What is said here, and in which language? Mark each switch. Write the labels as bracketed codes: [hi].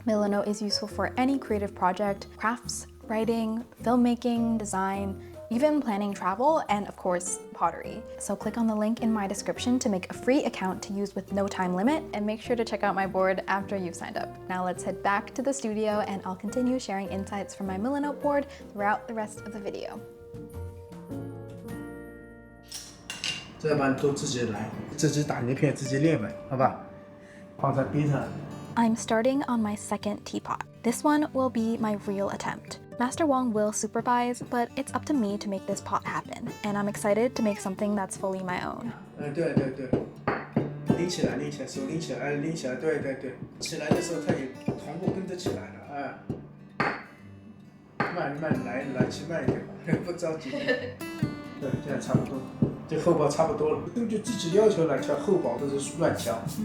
[en] Milanote is useful for any creative project: crafts, writing, filmmaking, design, even planning travel, and of course, pottery. So click on the link in my description to make a free account to use with no time limit, and make sure to check out my board after you've signed up. Now let's head back to the studio and I'll continue sharing insights from my Milanote board throughout the rest of the video. [zh] 这班都自己来，自己打泥片，自己练呗，好吧？放在边上。 [en] I'm starting on my second teapot. This one will be my real attempt. Master Wang will supervise, but it's up to me to make this pot happen, and I'm excited to make something that's fully my own. [zh] 对对对，拎起来，拎起来，手拎起来，拎起来，对对对，起来的时候它也同步跟着起来了，慢来，来去慢一点吧，不着急。对，这样差不多。这厚薄差不多了，根据自己要求来调，厚薄都是乱调。